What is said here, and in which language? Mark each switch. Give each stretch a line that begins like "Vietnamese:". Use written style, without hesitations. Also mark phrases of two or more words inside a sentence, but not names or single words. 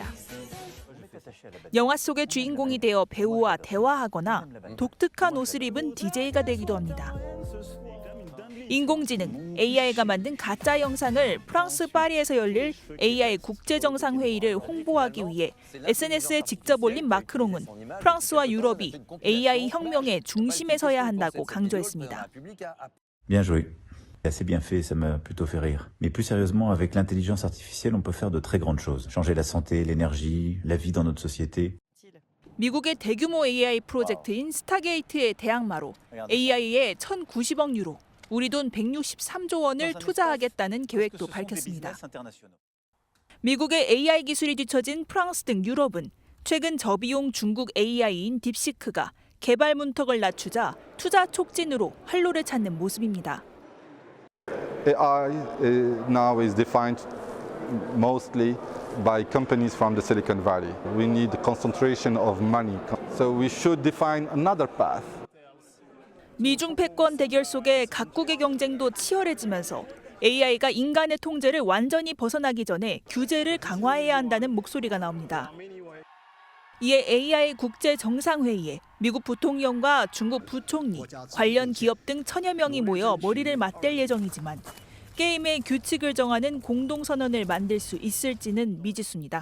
Korean: 영화 속의 주인공이 되어 배우와 대화하거나 독특한 옷을 입은 DJ가 되기도 합니다. 인공지능 AI가 만든 가짜 영상을 프랑스 파리에서 열릴 AI 국제정상회의를 홍보하기 위해 SNS에 직접 올린 마크롱은 프랑스와 유럽이 AI 혁명의 중심에 서야 한다고 강조했습니다.
French: Bien joué. Assez bien fait, ça m'a plutôt fait rire. Mais plus sérieusement, avec l'intelligence artificielle, on peut faire de très grandes choses. Changer la santé, l'énergie, la vie dans notre société.
Korean: 미국의 대규모 AI 프로젝트인 스타게이트의 대항마로 AI에 1,090억 유로, 우리 돈 163조 원을 투자하겠다는 계획도 밝혔습니다. 미국의 AI 기술이 뒤처진 프랑스 등 유럽은 최근 저비용 중국 AI인 딥시크가 개발 문턱을 낮추자 투자 촉진으로 활로를 찾는 모습입니다.
English: AI now is defined mostly by companies from the Silicon Valley. We need concentration of money, so we should define another path.
Korean: 미중 패권 대결 속에 각국의 경쟁도 치열해지면서 AI가 인간의 통제를 완전히 벗어나기 전에 규제를 강화해야 한다는 목소리가 나옵니다. 이에 AI 국제정상회의에 미국 부통령과 중국 부총리, 관련 기업 등 천여 명이 모여 머리를 맞댈 예정이지만 게임의 규칙을 정하는 공동선언을 만들 수 있을지는 미지수입니다.